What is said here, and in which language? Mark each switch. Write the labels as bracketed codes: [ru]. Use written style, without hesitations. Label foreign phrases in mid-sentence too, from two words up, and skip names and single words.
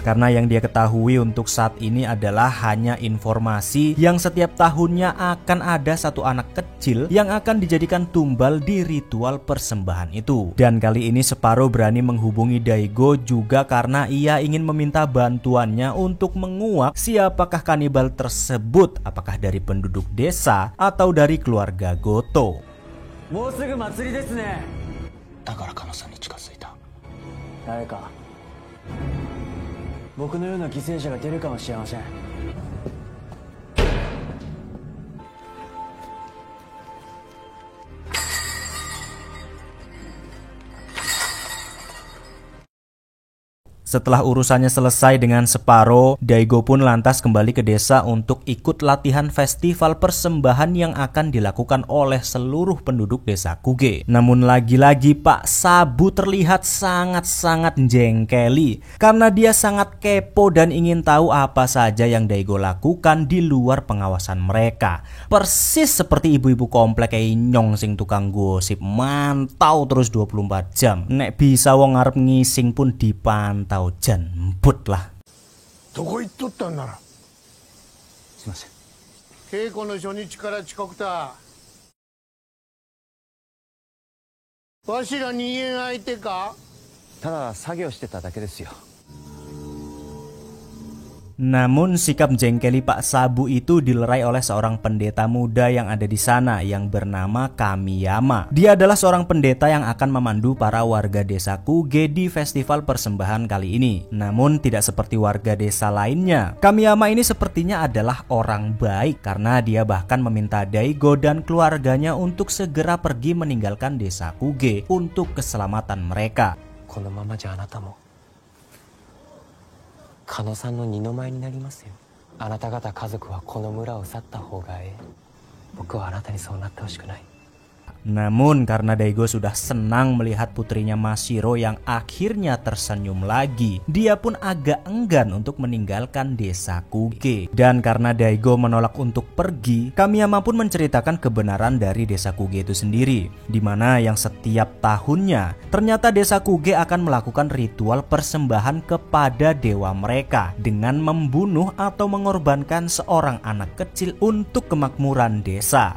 [id] Karena yang dia ketahui untuk saat ini adalah hanya informasi yang setiap tahunnya akan ada satu anak kecil yang akan dijadikan tumbal di ritual persembahan itu. Dan kali ini Separo berani menghubungi Daigo juga karena ia ingin meminta bantuannya untuk menguak siapakah kanibal tersebut, apakah dari penduduk desa atau dari keluarga Goto. [ja] もうすぐ祭りですね。だからカノさんに近づいた。誰か僕のような犠牲者が出るかもしれません。 [id] Setelah urusannya selesai dengan Separo, Daigo pun lantas kembali ke desa untuk ikut latihan festival persembahan yang akan dilakukan oleh seluruh penduduk desa Kuge. Namun lagi-lagi Pak Sabu terlihat sangat-sangat jengkeli karena dia sangat kepo dan ingin tahu apa saja yang Daigo lakukan di luar pengawasan mereka. Persis seperti ibu-ibu komplek kayak [jv] nyong sing [id] tukang gosip, mantau terus 24 jam. [jv] Nek bisa wong ngarep ngising pun dipantau. Jan emput lah. [ja] どこ行っとったんなら。すいません。稽古の初日から遅刻だ。わしら人間相手か。ただ作業してただけですよ。 [id] Namun sikap jengkeli Pak Sabu itu dilerai oleh seorang pendeta muda yang ada di sana yang bernama Kamiyama. Dia adalah seorang pendeta yang akan memandu para warga desa Kuge di festival persembahan kali ini. Namun tidak seperti warga desa lainnya. Kamiyama ini sepertinya adalah orang baik karena dia bahkan meminta Daigo dan keluarganya untuk segera pergi meninggalkan desa Kuge untuk keselamatan mereka. [ja] このままじゃあなたもカノさんの二の舞になりますよ。あなた方家族はこの村を去った方がええ。僕はあなたにそうなってほしくない。 [id] Namun karena Daigo sudah senang melihat putrinya Mashiro yang akhirnya tersenyum lagi, dia pun agak enggan untuk meninggalkan desa Kuge. Dan karena Daigo menolak untuk pergi, Kamiyama pun menceritakan kebenaran dari desa Kuge itu sendiri, di mana yang setiap tahunnya ternyata desa Kuge akan melakukan ritual persembahan kepada dewa mereka dengan membunuh atau mengorbankan seorang anak kecil untuk kemakmuran desa.